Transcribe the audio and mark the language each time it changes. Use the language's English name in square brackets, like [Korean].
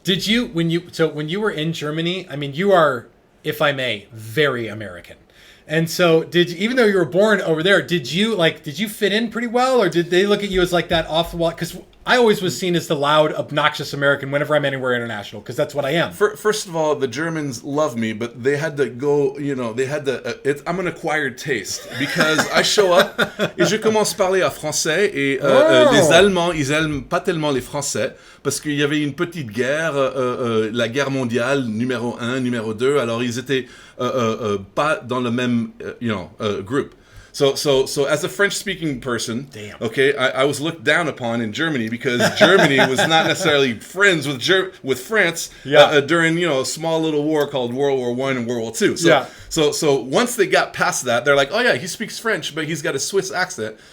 [English] Did you, when you were in Germany, I mean, you are, if I may, very American. And so even though you were born over there, did you fit in pretty well, or did they look at you as like that off the wall? Because I always was seen as the loud, obnoxious American whenever I'm anywhere international, because that's what I am. First of all, the Germans love me, but they had to go, I'm an acquired taste, because I show up, [French] et je commence à parler en français, et les Allemands, ils aiment pas tellement les Français, parce qu'il y avait une petite guerre, la guerre mondiale, numéro 1, numéro 2, alors ils étaient pas dans le même, group. [English] So as a French-speaking person, okay, I was looked down upon in Germany because Germany was not necessarily friends with France during a small little war called World War I and World War II. So once they got past that, they're like, oh yeah, he speaks French, but he's got a Swiss accent.